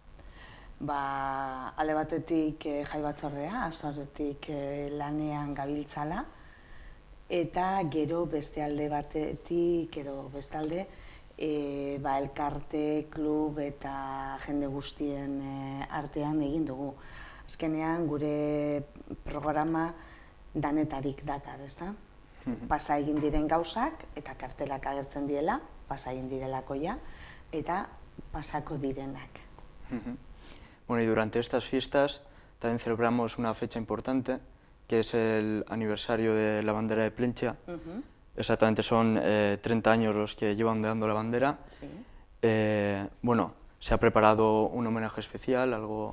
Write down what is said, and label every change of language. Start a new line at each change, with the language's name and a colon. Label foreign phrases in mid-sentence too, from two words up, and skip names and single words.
Basque: Alde batetik jai batzordea, azarotik lanean gabiltzala, eta gero beste alde batetik edo bestalde elkarte, klub eta jende guztien artean egin dugu. Azkenean gure programa danetarik dakar, ez da? Pasa egin diren gauzak eta kartelak agertzen diela, pasa egin direlako ja, eta pasako direnak.
Spanish: Bueno, y durante estas fiestas también celebramos una fecha importante, que es el aniversario de la bandera de Plentzia. Exactamente son 30 años los que lleva ondeando la bandera. Sí. Bueno, ¿se ha preparado un homenaje especial, algo?